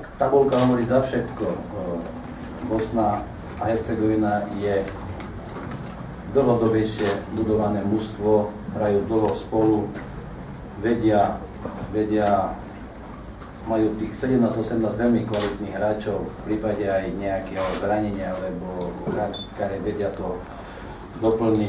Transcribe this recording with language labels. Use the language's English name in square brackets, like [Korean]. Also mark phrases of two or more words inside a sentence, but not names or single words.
[Slovak] Tabulka hovorí za všetko. Bosna a Hercegovina je dlhodobejšie budované mužstvo, hrajú dlho spolu, vedia, majú tých 17-18 veľmi kvalitných hráčov, v prípade aj nejakého zranenia, alebo hráči vedia to doplniť.